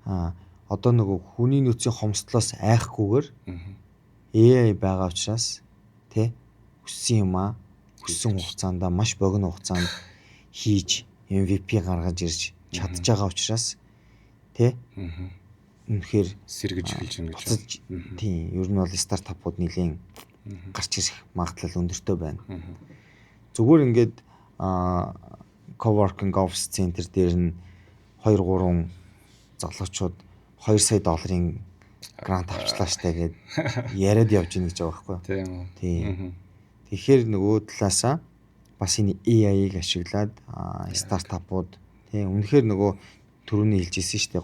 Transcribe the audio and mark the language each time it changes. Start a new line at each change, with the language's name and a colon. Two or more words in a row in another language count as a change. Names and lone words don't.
Mongolian: Тэгээд одоо нөгөө хүний нөөцийн хомсдлоос айхгүйгээр AI байгаа учраас тэ өссөн юмаа өссөн хугацаанд маш богино хугацаанд хийж MVP гаргаж ирж чадж байгаа учраас тэ үнэхээр сэргэж эхэлж байна гэж. Тийм, ер нь бол стартапууд нэлийн гарч ирэх магадлал өндөртэй байна. Зүгээр ингээд
English: coworking office center
Mongolian: дээр нь 2-3 залуучууд 2 сая долларын грант авчлаа штэ гэд яриад явж ийн гэж байгаа байхгүй юу? Тийм үү. Тийм. Тэгэхээр нөгөө талаасаа бас энэ AI-ыг ашиглаад стартапууд тийм үнэхээр нөгөө түрүүний хэлжсэн шүү дээ.